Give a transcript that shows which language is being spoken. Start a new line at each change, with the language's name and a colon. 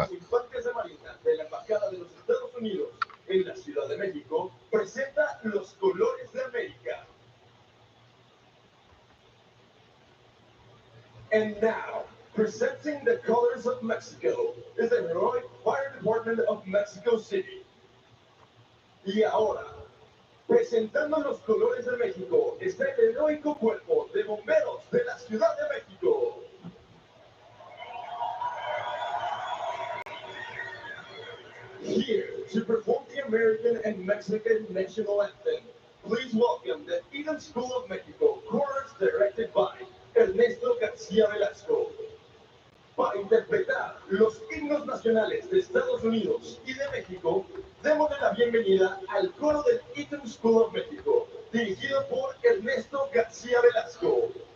Spanish: los Infantes de Marina de la Embajada de los Estados Unidos en la Ciudad de México presenta los colores de América.
English: And now, presenting the colors of Mexico is the heroic Fire Department of Mexico City.
Spanish: Y ahora, presentando los colores de México está el heroico cuerpo de bomberos de la Ciudad de México.
English: Here to perform the American and Mexican national anthem, please welcome the Eden School of Mexico, chorus directed by Ernesto García Velasco.
Spanish: Para interpretar los himnos nacionales de Estados Unidos y de México, démosle la bienvenida al coro del Eton School of México, dirigido por Ernesto García Velasco.